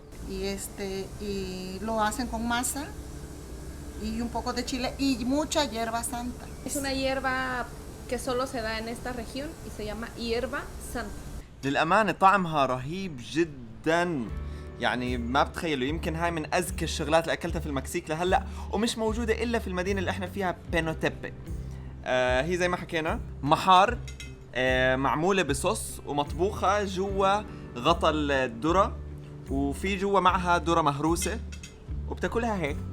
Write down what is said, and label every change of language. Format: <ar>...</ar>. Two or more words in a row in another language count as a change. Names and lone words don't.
<es>Y lo hacen con masa y un poco de chile y mucha hierba santa. Es una hierba que solo se da en esta región y se llama hierba santa.</es> <ar>للأمانة طعمها رهيب جدا، يعني ما بتخيلوا، يمكن هاي من أذكى الشغلات اللي أكلتها في المكسيك لهلأ، ومش موجودة إلا في المدينة اللي احنا فيها بينوتيبي. هي زي ما حكينا محار معمولة بصوص ومطبوخة جوا غطا الذرة، وفي جوا معها ذرة مهروسة وبتاكلها هيك.</ar>